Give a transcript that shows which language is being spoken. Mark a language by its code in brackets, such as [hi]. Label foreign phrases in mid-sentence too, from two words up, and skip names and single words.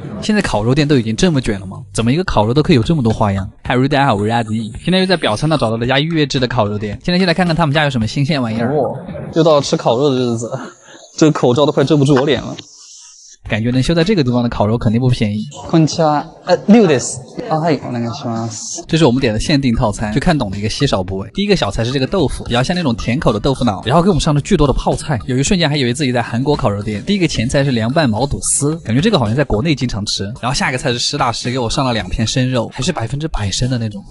[zh] 现在烤肉店都已经这么卷了吗？怎么一个烤肉都可以有这么多花样？嗨，大家好，我是阿迪。今天又在表参道找到了家预约制的烤肉店，今天就来看看他们家有什么新鲜玩意儿。又到了吃烤肉的日子，这个口罩都快遮不住我脸了。感觉能修在这个地方的烤肉肯定不便宜。 [ja] こんにちは。6です。はい、お願いします。 [zh] 这是我们点的限定套餐，去看懂的一个稀少部位。第一个小菜是这个豆腐，比较像那种甜口的豆腐脑，然后给我们上了巨多的泡菜，有一瞬间还以为自己在韩国烤肉店。第一个前菜是凉拌毛肚丝，感觉这个好像在国内经常吃。然后下一个菜是实打实给我上了2片生肉，还是100%生的那种。